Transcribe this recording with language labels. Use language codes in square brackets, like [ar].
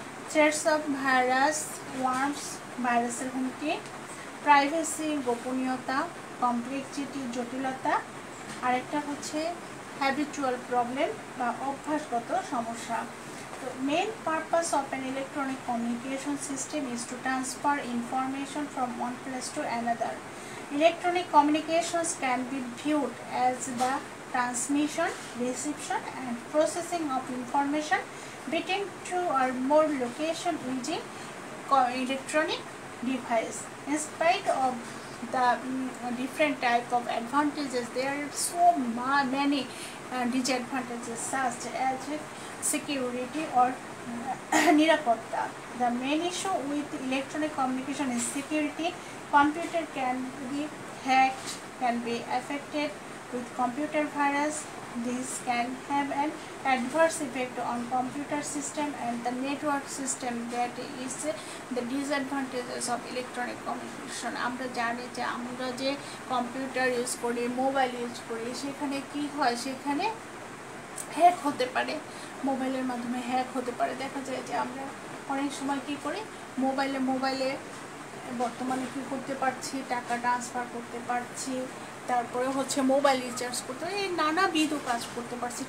[en] threats of virus, [bn] worms ভাইরাসের হুমকি, privacy গোপনীয়তা, কমপ্লেক্সিটি জটিলতা, আরেকটা হচ্ছে হ্যাবিচুয়াল প্রবলেম বা অভ্যাসগত সমস্যা। তো [en] Main purpose of an electronic communication system is to transfer information from one place to another. Electronic communications can be viewed as the transmission, reception and processing of information between two or more locations using electronic device. In spite of the different type of advantages, there are so many disadvantages such as security or nirapotta. The main issue with electronic communication is security. Computer can be hacked, can be affected with computer virus. This can have an adverse effect on computer system and the network system. That is the disadvantages of electronic communication. [bn] আমরা জানি যে আমরা যে computer use করি, mobile use করি, সেখানে কি হয়, সেখানে হ্যাক হতে পারে, মোবাইলের মাধ্যমে হ্যাক হতে পারে। দেখা যায় যে আমরা অনেক সময় কি করি, মোবাইলে বর্তমানে কি করতে পারছি, টাকা ট্রান্সফার করতে পারছি, তারপরে হচ্ছে মোবাইল রিচার্জ করতে, এই নানাবিধ কাজ করতে পারছি।